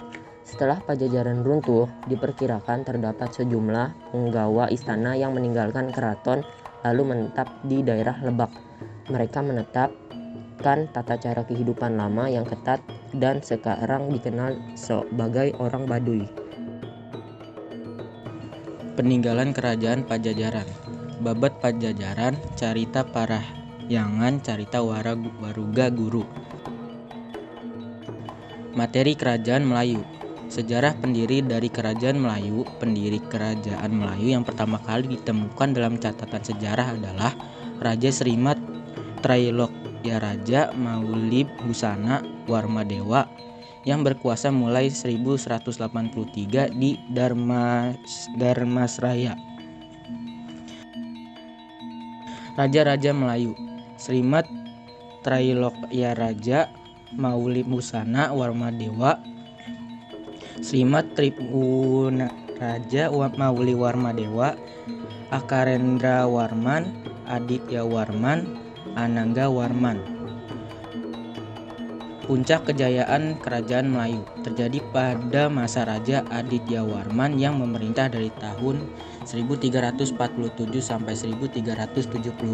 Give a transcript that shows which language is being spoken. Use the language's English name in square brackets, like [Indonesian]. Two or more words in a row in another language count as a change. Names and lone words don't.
[Indonesian] Setelah Pajajaran runtuh, diperkirakan terdapat sejumlah penggawa istana yang meninggalkan keraton lalu menetap di daerah Lebak. Mereka menetapkan tata cara kehidupan lama yang ketat dan sekarang dikenal sebagai orang Baduy. Peninggalan Kerajaan Pajajaran. Babat Pajajaran, Carita Parahyangan, Carita Waruga Guru. Materi Kerajaan Melayu. Sejarah pendiri dari Kerajaan Melayu. Pendiri Kerajaan Melayu yang pertama kali ditemukan dalam catatan sejarah adalah Raja Srimat Trailokyaraja Maulib Husana Warmadewa yang berkuasa mulai 1183 di Dharmasraya. Raja-raja Melayu. Srimat Trailokyaraja Maulimusana Warmadewa, Srimat Tribunaraja Mauli Warmadewa, Akarendra Warman, Aditya Warman, Anangga Warman. Puncak kejayaan Kerajaan Melayu terjadi pada masa Raja Aditya Warman yang memerintah dari tahun 1347 sampai 1375.